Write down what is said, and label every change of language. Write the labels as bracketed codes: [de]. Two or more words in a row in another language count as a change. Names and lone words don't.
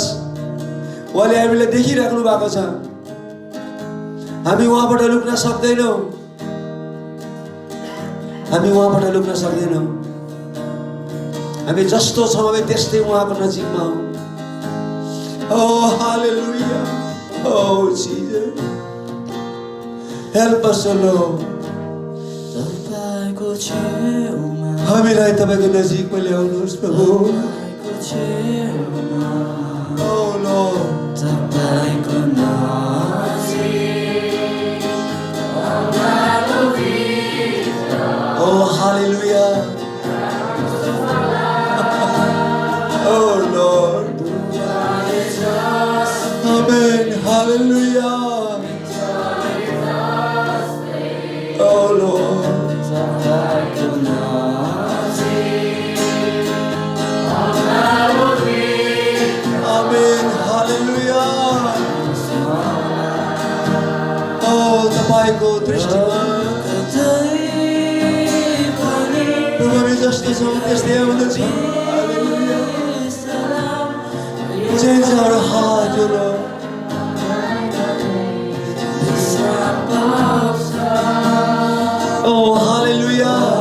[ne] उहाँले हामीलाई देखिराख्नु भएको छ। हामी उहाँबाट लुक्न सक्दैनौँ। हामी उहाँबाट लुक्न सक्दैनौँ। हामी जस्तो छौँ हामी त्यस्तै उहाँको नजिकमा हौँ। [en] Oh hallelujah, oh Jesus help us Lord. [ne] तपाईँको छेउमा हामीलाई तपाईँको नजिकमा ल्याउनुहोस् प्रभु। तपाईँको छेउमा [en] Oh Lord [ne] तपाईँको नजिक अँगालो भित्र [en] Oh hallelujah oh Lord amen hallelujah oh Lord [ne] तपाईँको नजिक अँगालो भित्र [en] amen hallelujah oh [ne] तपाईँको दृष्टिमा प्रभु हामी जस्तो छौँ त्यस्तै आउँदछ। [en] Hallelujah change our heart oh Lord. Oh, hallelujah.